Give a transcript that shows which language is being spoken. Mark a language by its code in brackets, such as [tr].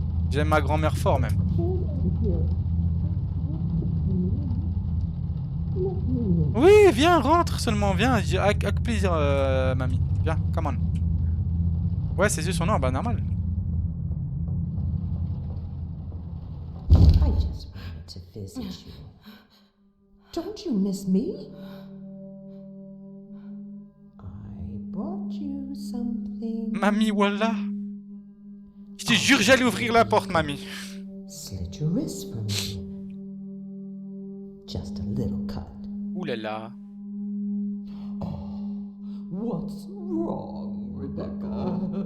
[fr] J'aime ma grand-mère fort même. Oui, viens, rentre seulement, viens, avec plaisir, mamie. Viens, [en] come on. [fr] Ouais, ses yeux sont noirs, bah normal. [en] I just wanted to visit you. Don't you miss me? I brought you something. [fr] Mamie, voilà. Je te jure, j'allais ouvrir la porte, mamie. [en] Slit your wrist for me. Just a little cut. [fr] Ouh là là. [en] What's wrong, Rebecca?